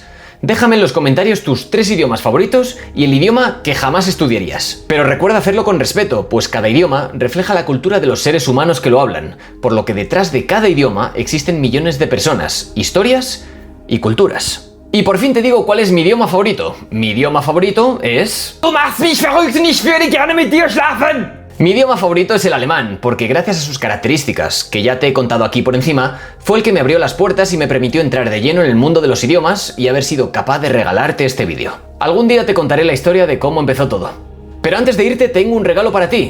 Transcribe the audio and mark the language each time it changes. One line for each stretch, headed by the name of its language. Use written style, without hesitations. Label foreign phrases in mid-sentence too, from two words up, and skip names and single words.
Spanish: Déjame en los comentarios tus 3 idiomas favoritos y el idioma que jamás estudiarías. Pero recuerda hacerlo con respeto, pues cada idioma refleja la cultura de los seres humanos que lo hablan, por lo que detrás de cada idioma existen millones de personas, historias y culturas. Y por fin te digo cuál es mi idioma favorito. Mi idioma favorito es...
German: Du machst mich verrückt und ich würde gerne mit dir schlafen.
Spanish: Mi idioma favorito es el alemán, porque gracias a sus características, que ya te he contado aquí por encima, fue el que me abrió las puertas y me permitió entrar de lleno en el mundo de los idiomas y haber sido capaz de regalarte este vídeo. Algún día te contaré la historia de cómo empezó todo. Pero antes de irte tengo un regalo para ti.